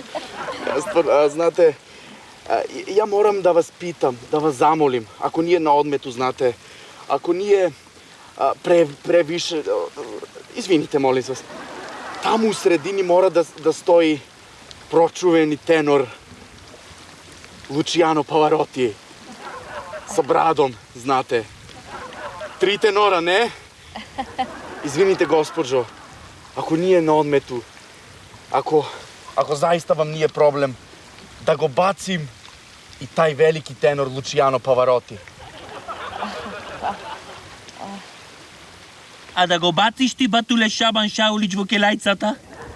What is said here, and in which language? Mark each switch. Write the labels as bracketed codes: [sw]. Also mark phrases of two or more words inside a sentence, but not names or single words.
[sr] Znate, ja moram da vas pitam, da vas zamolim, ako nije na odmetu, znate, ako nije previše, izvinite, molim vas, tamo u sredini mora da stoji pročuveni tenor Luciano Pavarotti sa bradom, znate. 3 tenora, ne? Izvinite, gospođo, ako nije na odmetu, ako zaista vam nije problem, da go bacim i taj veliki tenor Luciano Pavarotti. А да го бациш ти, батуле Шабан Шаулич во келајцата?